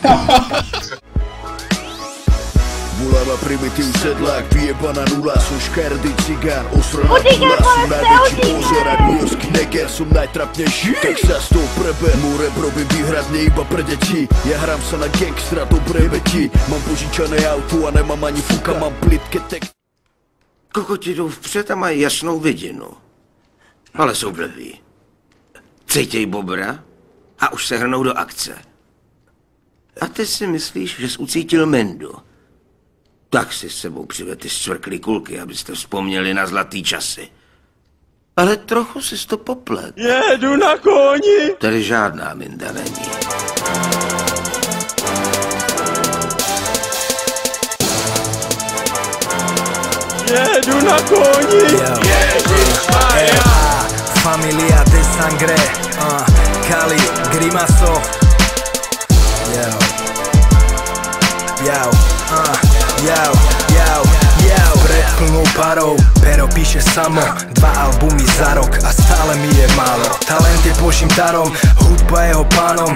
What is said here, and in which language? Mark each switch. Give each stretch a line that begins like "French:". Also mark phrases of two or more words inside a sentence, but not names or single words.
Slovak: Bulava primitív sedlák, vyjebaná nula, som škardý cigán, osraná nula, som najväčší pozor a newyorský neger, som najtrapnejší. Tak sa s tou preber, môj rap robím výhradne iba pre deti. Ja hrám sa na gangstra, dobré veti. Mám požičané auto a nemám ani fuka, mám plitké text.
Czech: Kokoti jdou vpřed a mají jasnou vidinu. Ale jsou blbí. Cítěj bobra a už se hrnou do akce. A ty si myslíš, že jsi ucítil Mendu. Tak si s sebou přived ty zcvrklý kulky, abyste vzpomněli na zlatý časy. Ale trochu si to poplet. Jedu na koni! Tady žádná Minda není. Jedu na koni! Ježišmarja!
Spanish: Familia de sangre, Kali, Grimaso.
Slovak: Pred plnou parou, pero píše samo. 2 albumy za rok a stále mi je málo. Talent je božím darom, hudba jeho pánom.